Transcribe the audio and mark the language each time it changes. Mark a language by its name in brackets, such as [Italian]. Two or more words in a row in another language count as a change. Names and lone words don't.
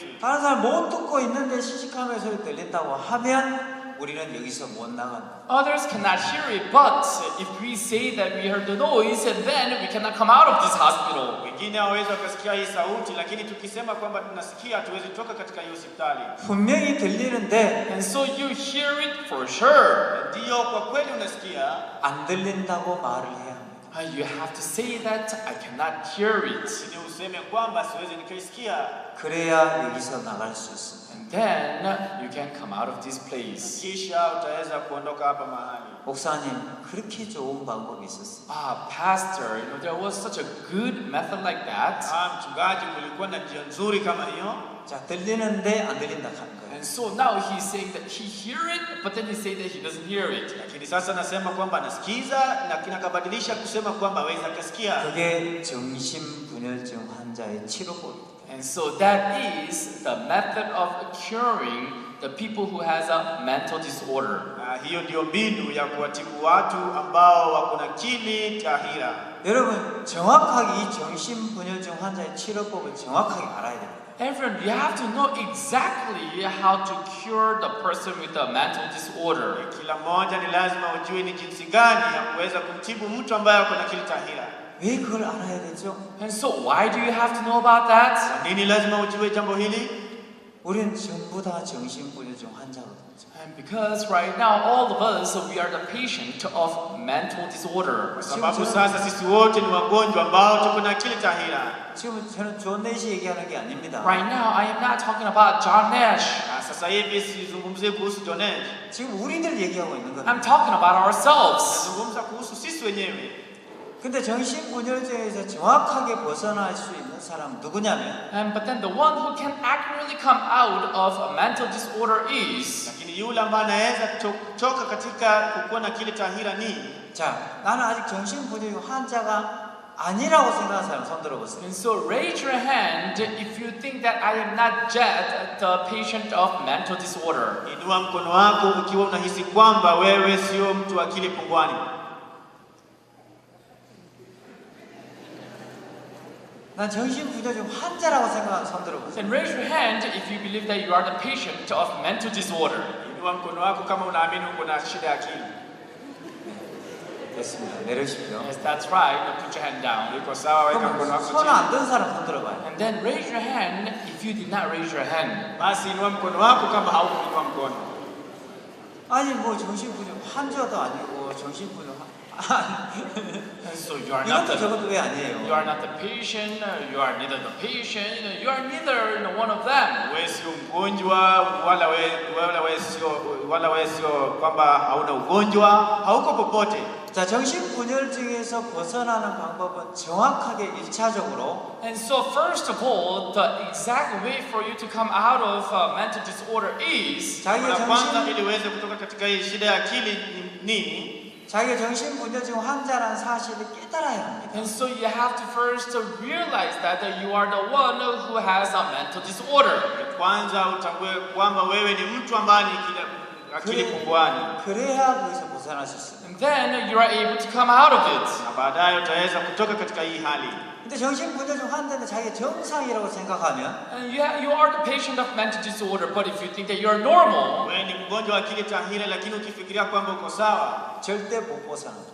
[Korean] 다른 사람 못 듣고 있는데 CC카메라 소리 들린다고 하면 우리는 여기서 못 나간다. [English] Others cannot hear it, but if we say that we heard the noise, then we cannot come out of this hospital. [Swahili] Wengine hawawezi wakasikia hii sauti, lakini tukisema kwamba tunasikia hatuwezi toka katika hiyo hospitali. [Korean] 분명히 들리는데 [English] And so you hear it for sure. [Swahili] Ndio, kwa kweli unasikia. [Korean] 안 들린다고 말을 해야 합니다. [English] You have to say that I cannot hear it. [Swahili] Ili useme kwamba siwezi nikaisikia. [Korean] 그래야 여기서 나갈 수 있습니다. [English] And then you can come out of this place. [Swahili] Kisha utaweza kuondoka hapa mahali. [Korean] 목사님, 그렇게 좋은 방법이 있었어요. [English] Pastor, there was such a good method like that. [Swahili] Mchungaji, kulikuwa na njia nzuri kama hiyo. [Korean] 자, 들리는데 안 들린다 하는 거예요. [English] And so now he's saying that he hear it, but then he say that he doesn't hear it. [Swahili] Lakini sasa anasema kwamba anasikiza na kinakabadilisha kusema kwamba hawezi akasikia. [Korean] 그게 정신분열증 환자의 치료법입니다. [English] And so that is the method of curing the people who has a mental disorder. [Swahili] Hiyo ndio mbinu ya kuwatibu watu ambao wako na akili tahira. [Korean] 여러분 정확하게 이 정신분열증 환자의 치료법을 정확하게 알아야 됩니다. [English] Everyone, you have to know exactly how to cure the person with a mental disorder. [Swahili] Kila mmoja ni lazima ujue ni jinsi gani ya kuweza kumtibu mtu ambaye ako na akili tahira. [Korean] 왜 그걸 알아야 되죠? [English] And so why do you have to know about that? [Swahili] Kwa nini lazima ujue jambo hili? [Korean] 우리는 전부 다 정신분열증 환자거든요. [English] And because right now all of us we are the patient of mental disorder. [Swahili] Kwa sababu sasa sisi wote ni wagonjwa ambao tuko na akili tahira. [Korean] 지금 저는 존 내시 얘기하는 게 아닙니다. [English] Right now I am not talking about John Nash. [Swahili] Sasa hivi sizungumzie kuhusu John Nash. [Korean] 지금 우리들 얘기하고 있는 거예요. [English] I'm talking about ourselves. [Swahili] Nazungumza kuhusu sisi wenyewe. [Korean] 근데 정신분열증에서 정확하게 벗어날 수 있는 사람은 누구냐면 [English] But then the one who can accurately come out of a mental disorder is. [Swahili] Lakini yule ambaye anaweza kutoka katika kukuwa na akili tahira ni. [Korean] 자, 나는 아직 정신분열 환자가 아니라고 생각하는 사람 손 들어보세요. [English] And so raise your hand if you think that I am not yet the patient of mental disorder. [Swahili] Inua mkono wako ukiwa unahisi kwamba wewe sio mtu wa akili punguani. [Korean] 난 정신분열증 환자라고 생각하는 손 들어보세요. [English] Then raise your hand if you believe that you are the patient of mental disorder. [Swahili] Inua mkono wako kama unaamini uko na shida ya akili. [Korean] 됐습니다. 내려주십시오. [English] Yes, that's right. Now put your hand down. [Swahili] Iko sawa, weka mkono wako [Korean] 손 [Swahili] chini. [Korean] 안 든 사람 손 들어봐요. [English] And then raise your hand if you did not raise your hand. [Swahili] Basi inua mkono wako kama haukuinua mkono. [Korean] 아니 뭐 정신분열 환자도 아니고 정신분열 [English] And so you are not [Korean] 이것도 [English] the, [Korean] 저것도 왜 아니에요? [English] you are not the patient. You are neither the patient. You are neither one of them. [Swahili] Wewe sio mgonjwa wala wewe sio kwamba hauna ugonjwa, hauko popote. [Korean] 자, 정신분열증에서 벗어나는 방법은 정확하게 1차적으로 [English] And so first of all, the exact way for you to come out of mental disorder is [Korean] 자기의 [Swahili] kwanza [Korean] 정신 [Swahili] ili uweze kutoka katika hii shida ya akili ni [Korean] 자기의 정신분열증 환자라는 사실을 깨달아야 합니다. [English] and so you have to first realize that you are the one who has a mental disorder. [Swahili] kwanza utambue kwamba wewe ni mtu ambaye ni akili punguani. [Korean] 그래야 거기서 벗어날 수 있어요. [English] And then you are able to come out of it. [Swahili] Na baadaye utaweza kutoka katika hii hali. [Korean] 근데 정신분열증 환자는 자기가 정상이라고 생각하면 [English] And you are the patient of mental disorder, but if you think that you are normal, [Swahili] Wewe ni mgonjwa wa akili tahira lakini ukifikiria kwamba uko sawa, [Korean] 절대 못 벗어납니다.